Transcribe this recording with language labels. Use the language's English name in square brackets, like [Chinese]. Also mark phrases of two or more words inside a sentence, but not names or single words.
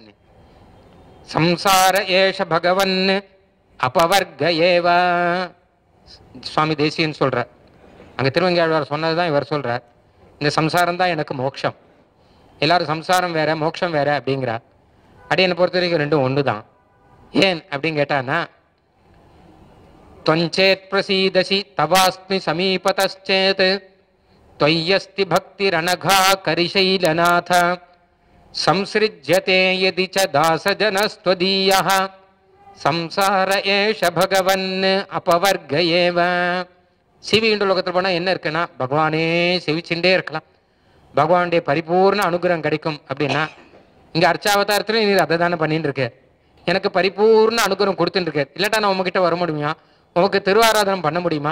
[Sanskrit] संसार एष भगवन् अपवर्ग एव [Tamil] சுவாமி தேசியன் சொல்ற. அங்க திருவங்கையாழ்வார் சொன்னதுதான் இவர் சொல்றார். இந்த சம்சாரம் தான் எனக்கு மோட்சம். எல்லாரும் சம்சாரம் வேற மோட்சம் வேற அப்படிங்கிறா. அடி என்னை பொறுத்த வரைக்கும் ரெண்டும் ஒண்ணுதான். ஏன் அப்படின்னு கேட்டான்னா, [Sanskrit] त्वञ्चेत् प्रसीदसि तवास्मि समीपतश्चेत् त्वय्यस्ति भक्तिरनघा करिशैलनाथ संसृज्यते यदि च दासजनस्त्वदीयः संसार एष भगवन् अपवर्ग एव. [Tamil] சீவைகுண்ட லோகத்தில் போனால் என்ன இருக்குன்னா பகவானே செவிச்சுட்டே இருக்கலாம், பகவானுடைய பரிபூர்ண அனுகிரகம் கிடைக்கும் அப்படின்னா. இங்கே அர்ச்சாவதாரத்துல நீ அதை தானே பண்ணிட்டு இருக்க, எனக்கு பரிபூர்ண அனுகிரகம் கொடுத்துட்டு இருக்க. இல்லாட்டா நான் உங்ககிட்ட வர முடியுமா? உமக்கு திருவாராதனம் பண்ண முடியுமா?